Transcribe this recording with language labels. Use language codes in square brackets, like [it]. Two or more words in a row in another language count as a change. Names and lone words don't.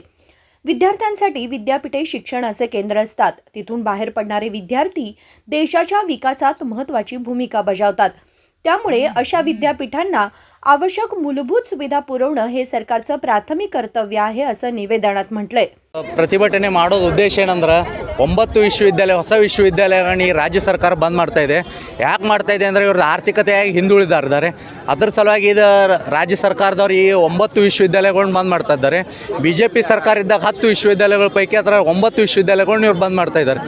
[mr] विद्यार्थ्यांसाठी विद्यापीठे शिक्षणाचे केंद्र असतात। तिथून बाहेर पडणारे विद्यार्थी देशाच्या विकासात महत्त्वाची भूमिका बजावतात। त्यामुळे अशा विद्यापीठांना आवश्यक मूलभूत सुविधा पुरवणं हे सरकारचं प्राथमिक कर्तव्य आहे असं निवेदनात म्हटलंय। [kn] ಪ್ರತಿಭಟನೆ ಮಾಡೋದು ಉದ್ದೇಶ ಏನಂದ್ರೆ 9 ವಿಶ್ವವಿದ್ಯಾಲಯ ಹೊಸ ವಿಶ್ವವಿದ್ಯಾಲಯಗಳನ್ನ ರಾಜ್ಯ ಸರ್ಕಾರ ಬಂದ್ ಮಾಡ್ತಾ ಇದೆ। ಯಾಕೆ ಮಾಡ್ತಾ ಇದೆ ಅಂದ್ರೆ ಇವರು ಆರ್ಥಿಕತೆಯಾಗಿ ಹಿಂದುಳಿದಿದ್ದಾರೆ। ಅದರ ಸಲುವಾಗಿ ಇದು ರಾಜ್ಯ ಸರ್ಕಾರದವರು ಈ 9 ವಿಶ್ವವಿದ್ಯಾಲಯಗಳನ್ನು ಬಂದ್ ಮಾಡ್ತಾ ಇದ್ದಾರೆ। ಬಿಜೆಪಿ ಸರ್ಕಾರ ಇದ್ದಾಗ 10 ವಿಶ್ವವಿದ್ಯಾಲಯಗಳ ಪೈಕಿ ಅದರ 9 ವಿಶ್ವವಿದ್ಯಾಲಯಗಳನ್ನು ಇವರು ಬಂದ್ ಮಾಡ್ತಾ ಇದ್ದಾರೆ।